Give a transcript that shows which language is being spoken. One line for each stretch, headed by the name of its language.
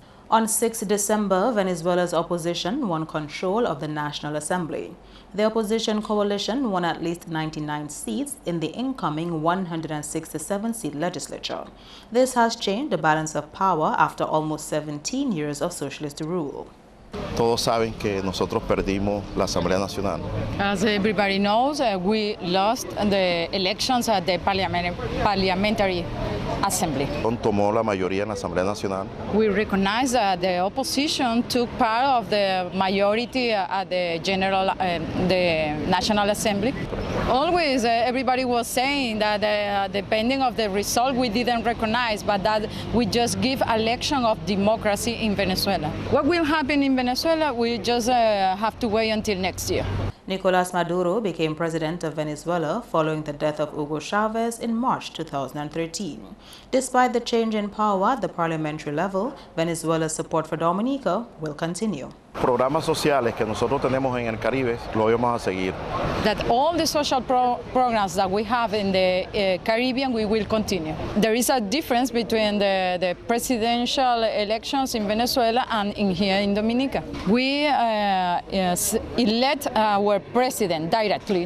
English: On 6 December, Venezuela's opposition won control of the National Assembly. The opposition coalition won at least 99 seats in the incoming 167-seat legislature. This has changed the balance of power after almost 17 years of socialist rule.
Spanish: Todos saben que nosotros perdimos la Asamblea Nacional.
English: As everybody knows, we lost the elections at the Parliamentary Assembly.
Spanish: Tomó la mayoría en la Asamblea Nacional.
English: We recognize that the opposition took part of the majority at the the National Assembly. Always, everybody was saying that depending of the result, we didn't recognize, but that we just give election of democracy in Venezuela. What will happen in Venezuela, we just have to wait until next year. Nicolas Maduro became president of Venezuela following the death of Hugo Chavez in March 2013. Despite the change in power at the parliamentary level, Venezuela's support for Dominica will continue.
Spanish: Programas sociales que nosotros tenemos en el Caribe, lo vamos a seguir.
English: That all the social programs that we have in the Caribbean, we will continue. There is a difference between the presidential elections in Venezuela and here in Dominica. We elect our president directly.